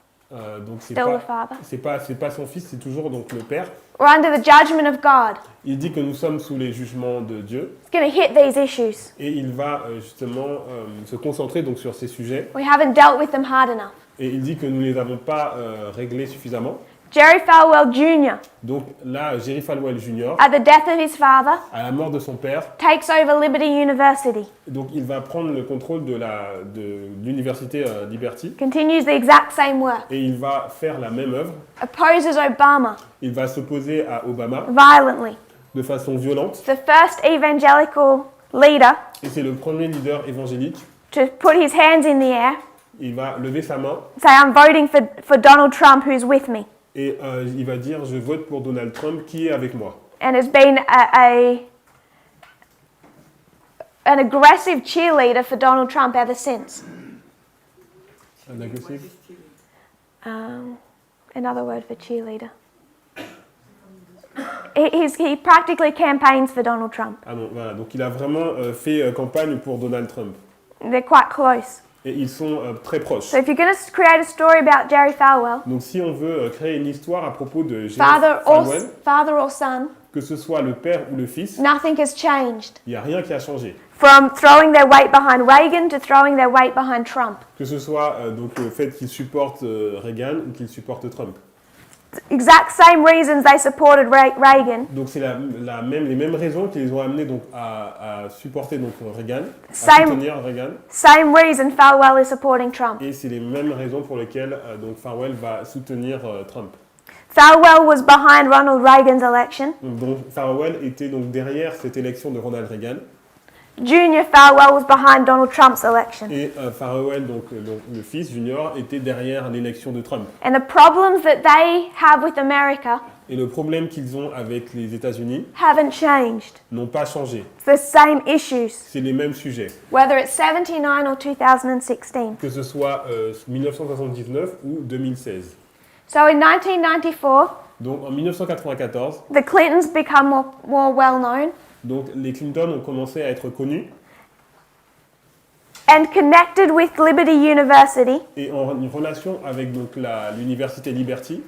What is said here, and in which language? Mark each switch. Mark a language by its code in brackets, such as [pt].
[fr] Donc [en] Still the father. [fr] c'est pas son fils, c'est toujours donc le père. [en] We're under the judgment of God. [fr] Il dit que nous sommes sous les jugements de Dieu [en] It's going to hit these issues. [fr] et il va justement se concentrer donc sur ces sujets [en] We haven't dealt with them hard enough. [fr] Et il dit que nous ne les avons pas réglés suffisamment. [en] Jerry Falwell Jr., [fr] Donc là, Jerry Falwell Jr., [en] at the death of his father, [fr] à la mort de son père, [en] takes over Liberty University, [fr] donc il va prendre le contrôle de l'université Liberty [en] continues the exact same work, [fr] et il va faire la même œuvre. [en] opposes Obama [fr] Il va s'opposer à Obama [en] violently. [fr] de façon violente [en] The first evangelical leader [fr] et c'est le premier leader évangélique. [en] to put his hands in the air, [fr] Il va lever sa main [en] say, I'm voting for Donald Trump, who's with me. [fr] et il va dire je vote pour Donald Trump qui est avec moi. [en] And has been an aggressive cheerleader for Donald Trump ever since. [fr] Un agressif. [en] Another word for cheerleader. He practically campaigns for Donald Trump. [fr] Ah non, voilà. Donc il a vraiment fait campagne pour Donald Trump. [en] They're quite close. [fr] Et ils sont très proches. [en] So if you're going to create a story about Jerry Falwell, [fr] Donc si on veut créer une histoire à propos de Jerry [en] father [fr] Falwell, [en] or son, [fr] que ce soit le père ou le fils, [en] nothing has changed. [fr] il n'y a rien qui a changé. [en] From throwing their weight behind Reagan to throwing their weight behind Trump. [fr] Que ce soit donc le fait qu'ils supportent Reagan ou qu'ils supportent Trump. [en] Exact same reasons they supported Reagan. [fr] Donc c'est les mêmes raisons qui les ont amenés donc à supporter donc Reagan, à [en] Same. [fr] soutenir Reagan. [en] Same reason Falwell is supporting Trump. [fr] Et c'est les mêmes raisons pour lesquelles donc Falwell va soutenir Trump. [en] Falwell was behind Ronald Reagan's election. [fr] Donc Falwell était donc derrière cette élection de Ronald Reagan. [en] Junior Falwell was behind Donald Trump's election. [fr] Et Falwell, donc le fils junior, était derrière l'élection de Trump. [en] And the problems that they have with America [fr] Et le problème qu'ils ont avec les États-Unis [en] haven't changed. [fr] n'ont pas changé. [en] It's the same issues, [fr] C'est les mêmes sujets, [en] whether it's 79 or 2016. [fr] que ce soit 1979 ou 2016. [en] So in 1994, [fr] Donc en 1994, [en] the Clintons become more well known [fr] donc les Clinton ont commencé à être connus [en] and connected with Liberty University [fr] et en relation avec donc l'université Liberty